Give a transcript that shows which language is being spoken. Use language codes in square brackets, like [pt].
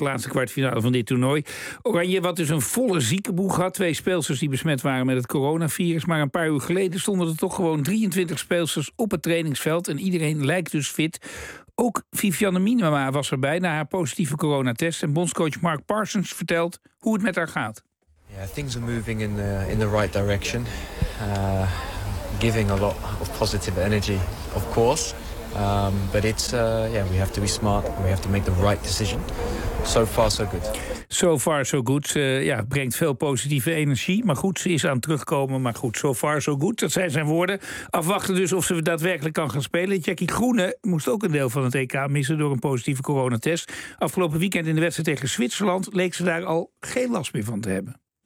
[nl] Laatste kwartfinale van dit toernooi. Oranje, wat dus een volle ziekenboeg had. Twee speelsters die besmet waren met het coronavirus. Maar een paar uur geleden stonden er toch gewoon 23 speelsters op het trainingsveld. En iedereen lijkt dus fit. Ook Viviane Minema was erbij na haar positieve coronatest. En bondscoach Mark Parsons vertelt hoe het met haar gaat. [en] Yeah, things are moving in the right direction. Giving a lot of positive energy, of course. But it's we have to be smart. We have to make the right decision. So far, so good. So far, so good. [nl] Brengt veel positieve energie. Maar goed, ze is aan het terugkomen. Maar goed, [en] so far, so good. [nl] Dat zijn zijn woorden. Afwachten dus of ze daadwerkelijk kan gaan spelen. Jackie Groene moest ook een deel van het EK missen door een positieve coronatest. Afgelopen weekend in de wedstrijd tegen Zwitserland leek ze daar al geen last meer van te hebben.